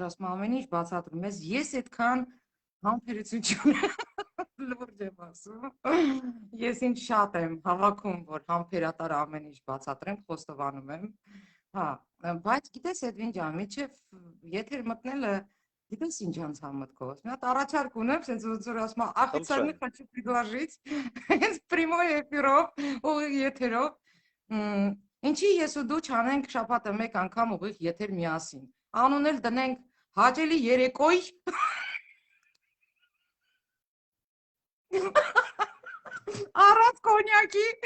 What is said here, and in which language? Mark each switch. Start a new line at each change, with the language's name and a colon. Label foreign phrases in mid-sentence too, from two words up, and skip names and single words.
Armenian: ասում ամեն ինչ բացատրում ես այդքան համբերություն չունեմ, լուրջ եմ ասում, ես ինձ շատ եմ հավաքում, որ համբերատար ամեն ինչ բացատրեմ, խոստովանում եմ, հա, բայց գիտես Էդվին ջան, միջև եթեր մտնելը Գիտես ինչ անցավ մտքովս։ Մի հատ առաջարկ ունեմ, sense ոնց որ ասում եմ,
Russian: официально хочу предложить հենց прямой эфирով,
Armenian: ուղիղ եթերով։ Ինչի ես ու դու չանենք շաբաթը մեկ անգամ ուղիղ եթեր միասին։ Անուն էլ դնենք հաճելի երեկոյ։ Առանց կոնյակի,